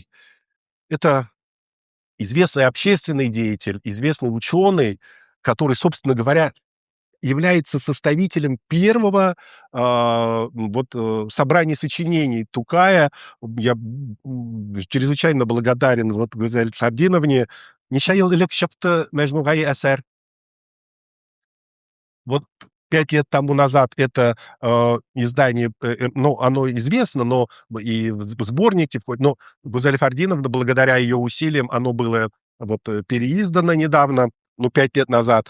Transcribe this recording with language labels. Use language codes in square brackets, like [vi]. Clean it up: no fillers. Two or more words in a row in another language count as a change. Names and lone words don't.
[ru] Это известный общественный деятель, известный ученый, который, собственно говоря, является составителем первого собрания сочинений Тукая. Я чрезвычайно благодарен Гузель Фардиновне. [tt] Нече ел элек чыкты мәҗмугай әсәр. [ru] Вот 5 лет тому назад это издание, оно известно, но и в сборнике входит, но Гузель Фардиновна, благодаря ее усилиям, оно было переиздано недавно, 5 лет назад.